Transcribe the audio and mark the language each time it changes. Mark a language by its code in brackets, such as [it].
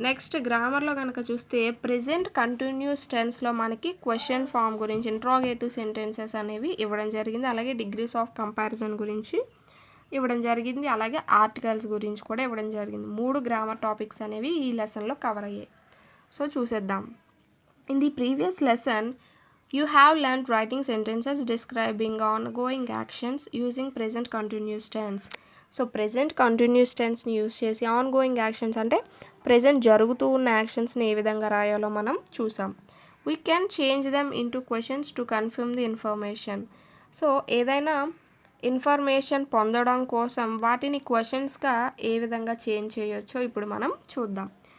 [te] Next గ్రామర్లో కనుక చూస్తే present continuous టెన్స్లో మనకి క్వశ్చన్ ఫామ్ గురించి, ఇంట్రాగేటివ్ సెంటెన్సెస్ అనేవి ఇవ్వడం జరిగింది. అలాగే డిగ్రీస్ ఆఫ్ కంపారిజన్ గురించి ఇవ్వడం జరిగింది. అలాగే ఆర్టికల్స్ గురించి కూడా ఇవ్వడం జరిగింది. 3 గ్రామర్ టాపిక్స్ అనేవి ఈ లెసన్లో కవర్ అయ్యాయి. సో చూసేద్దాం. [en] In the previous lesson you have learned writing sentences describing ongoing actions using present continuous tense. [te] So present continuous టెన్స్ని use చేసి ఆన్గోయింగ్ యాక్షన్స్ అంటే ప్రెజెంట్ జరుగుతూ ఉన్న యాక్షన్స్ని ఏ విధంగా రాయాలో మనం చూసాం. [en] We can change them into questions to confirm the information. [te] So ఏదైనా information పొందడం కోసం వాటిని క్వశ్చన్స్గా ఏ విధంగా చేంజ్ చేయొచ్చో ఇప్పుడు మనం చూద్దాం.